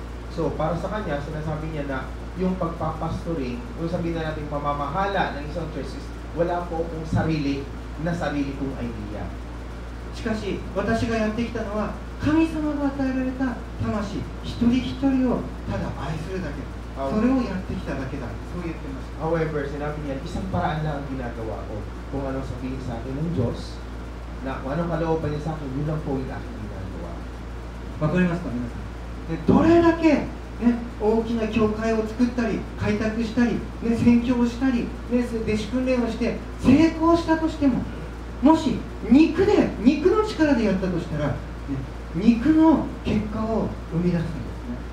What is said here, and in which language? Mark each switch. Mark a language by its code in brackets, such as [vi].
[tl] So, para sa kanya, sinasabi niya na yung pagpapastoring, kung sabihin na natin pamamahala ng isang church is wala po akong sarili kong idea. [ja] しかし私がやってきたのは神様が与えられた魂一人一人をただ愛するだけ、それをやってきただけだ、そう言ってました。 [tl] However, sinabi niya, isang paraan lang ang ginagawa ko. Kung anong sabihin sa akin ng Diyos, na kung anong kalooban niya sa akin, yun lang po yung aking ginagawa. [ja] わかりますか皆さん。でどれだけ、ね、大きな教会を作ったり開拓したり、ね、宣教をしたり、ね、弟子訓練をして成功したとしても、もし肉の力でやったとしたら、ね、肉の結果を生み出すんですね。